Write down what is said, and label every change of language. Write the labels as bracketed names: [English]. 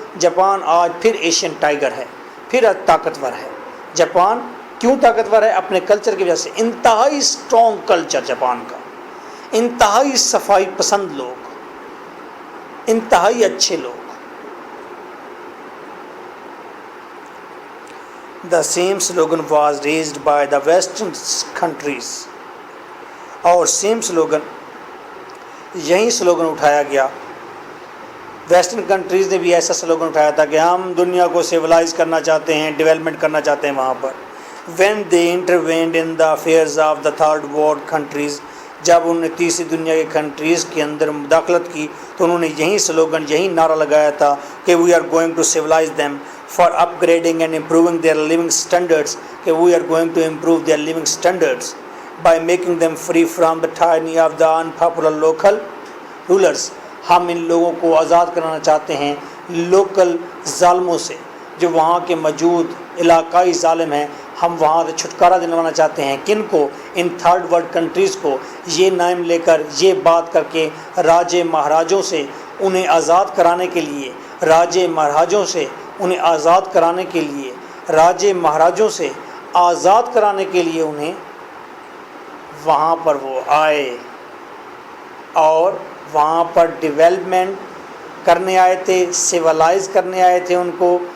[Urdu] Japan آج پھر Asian tiger ہے، پھر طاقتور ہے. جاپان کیوں طاقتور ہے؟ اپنے کلچر کی وجہ سے. انتہائی اسٹرانگ کلچر جاپان کا، انتہائی صفائی پسند لوگ، انتہائی اچھے لوگ. [English] The same slogan was raised by the Western countries. [Urdu] اور same slogan، یہی سلوگن اٹھایا گیا. ویسٹرن کنٹریز نے بھی ایسا سلوگن اٹھایا تھا کہ ہم دنیا کو سیولائز کرنا چاہتے ہیں، ڈیولپمنٹ کرنا چاہتے ہیں وہاں پر. [English] when they intervened in the affairs of the third world countries، [Urdu] جب انہوں نے تیسری دنیا کے کنٹریز کے اندر مداخلت کی تو انہوں نے یہی سلوگن، یہی نعرہ لگایا تھا کہ [English] we are going to civilize them for upgrading and improving their living standards، کہ we are going to improve their living standards by making them free from the tyranny of the unpopular local rulers. [Urdu] ہم ان لوگوں کو آزاد کرانا چاہتے ہیں local ظالموں سے، جو وہاں کے موجود علاقائی ظالم ہیں. ہم وہاں سے چھٹکارا دلوانا چاہتے ہیں. کن کو؟ ان تھرڈ ورلڈ کنٹریز کو. یہ نام لے کر، یہ بات کر کے راجے مہاراجوں سے انہیں آزاد کرانے کے لیے، راجے مہاراجوں سے انہیں آزاد کرانے کے لیے، راجے مہاراجوں سے آزاد کرانے کے لیے انہیں وہاں پر وہ آئے اور وہاں پر ڈیولپمنٹ کرنے آئے تھے، سیولائز کرنے آئے تھے ان کو.